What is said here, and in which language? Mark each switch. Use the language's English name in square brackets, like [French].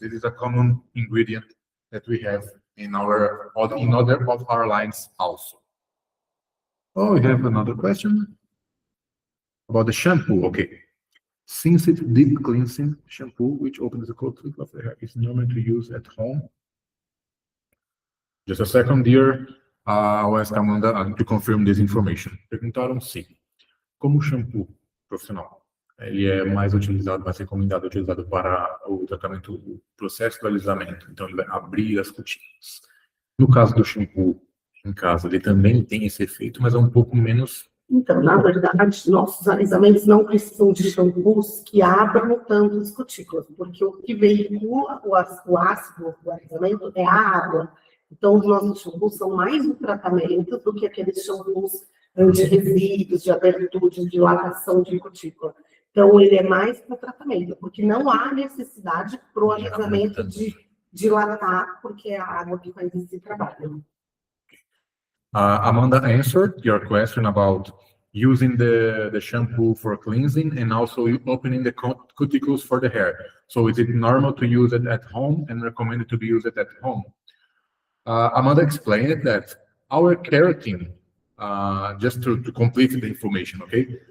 [English] It is a common ingredient that we have in other of our lines also. Oh, we have another question. About the shampoo, okay. Sensitive deep cleansing shampoo, which opens the coat of the hair, is normal to use at home. Just a second, dear. I'll ask Amanda to confirm this information. [Portuguese] Perguntaram se, como o shampoo profissional, ele é mais utilizado, mais recomendado, utilizado para o tratamento, o processo do alisamento. Então, ele vai abrir as cutículas. No caso do shampoo em casa, ele também tem esse efeito, mas é um pouco menos. Então, na verdade, nossos alisamentos não precisam de shampoos que abram tanto as cutículas, porque o que veicula o ácido do alisamento é a água. Então, os nossos shampoos são mais um tratamento do que aqueles shampoos de resíduos, de abertura, de dilatação de cutícula. Então, ele é mais para tratamento, porque não há necessidade para o alisamento de dilatar, porque é a água que faz esse trabalho. [English] Amanda answered your question about using the shampoo for cleansing and also opening the cuticles for the hair. So is it normal to use it at home and recommended to be used at home? Amanda explained that our keratin, just to complete the information, okay?